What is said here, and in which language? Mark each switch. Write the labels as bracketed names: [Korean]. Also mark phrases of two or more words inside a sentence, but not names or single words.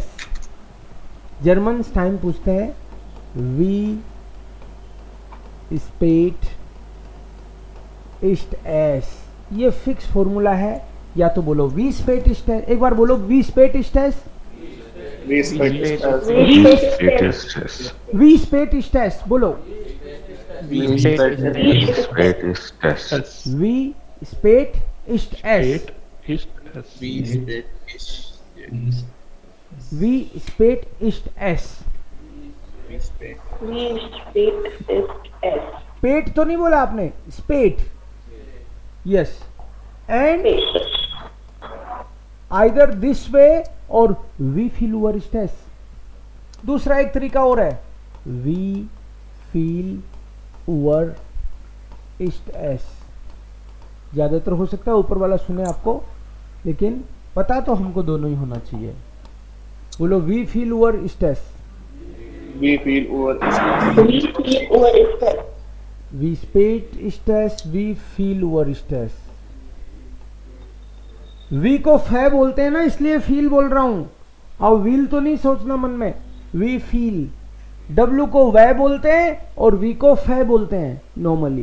[English] German time [Hindi] पूछते हैं. [German] wie spät ist es. [Hindi] ये [English] fix formula [Hindi] है. या तो बोलो [German] wie spät ist's. [Hindi] एक बार बोलो [German] wie spät ist's. wie spät ist's [Hindi] बोलो. [German] Wie spät ist Spät ist es. S. Wie spät ist es? Spät ist es. Wie spät ist Wie spät ist es? Wie spät Wie spät ist es? [Hindi] पेट तो नहीं बोला आपने, स्पेट. [English] yes, and either this way [Hindi] और [German] wie viel Uhr ist es. [Hindi] दूसरा एक तरीका और है, [German] wie viel Uhr ist es. [Hindi] ज्यादातर हो सकता है ऊपर वाला सुने आपको, लेकिन पता तो हमको दोनों ही होना चाहिए. बोलो, [German] wie viel Uhr ist es. Wie viel Uhr ist Wie viel Uhr ist es? wie spät ist es, wie viel Uhr ist es. [Hindi] वी को फै बोलते हैं ना, इसलिए फील बोल रहा हूं. अब व्हील तो नहीं सोचना मन में. [German] wie viel. [Hindi] डब्ल्यू को वै बोलते हैं और वी को फै बोलते हैं नॉर्मली.